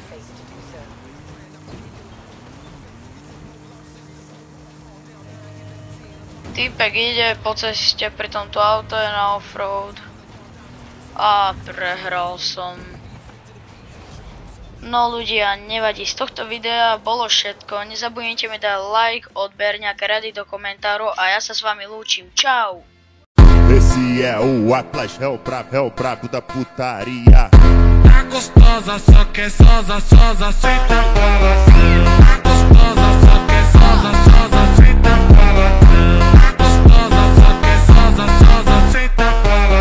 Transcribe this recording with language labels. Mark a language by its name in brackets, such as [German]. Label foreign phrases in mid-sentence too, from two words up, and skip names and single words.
[Slovak] Týpek ide po ceste, pri tomto auto je na offroad. A prehral som. No ľudia, nevadí, z tohto videa bolo všetko. Nezabudnite mi dať like, odber, nejaké rady do komentárov a ja sa s vami lúčim. Čau! [Portuguese] Esse é o Atlas, é o brabo da putaria. Tá gostosa, só que é sosa, senta pra lá. Tá gostosa, só que é sosa, senta pra lá. Tá gostosa, só que é sosa, senta pra lá.